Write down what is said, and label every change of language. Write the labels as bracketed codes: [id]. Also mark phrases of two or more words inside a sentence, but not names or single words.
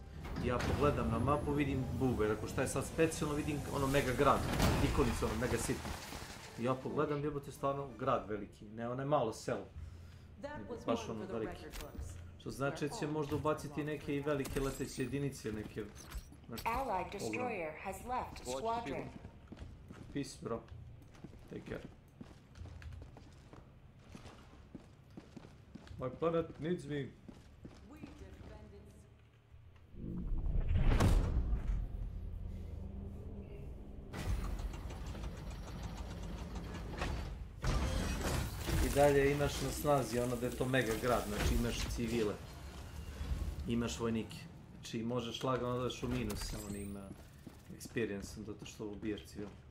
[sr] Ja pogledam na mapu, vidim bube, rekao šta je sad specijalno, vidim ono mega grad, ikonicu ono mega sitno. I ja pogledam, jebote, stvarno grad veliki, ne onaj malo selo, nego baš ono veliki. Što znači da će možda ubaciti neke i velike leteće jedinice, neke... [en] Allied destroyer has left squadron. Peace, bro. Take care. My planet needs me. [sr] I dalje imaš na snazi ono da je to mega grad, znači imaš civile, imaš vojnike, znači možeš lagano daš u minus sa onim experience-om zato što ubijaš civile.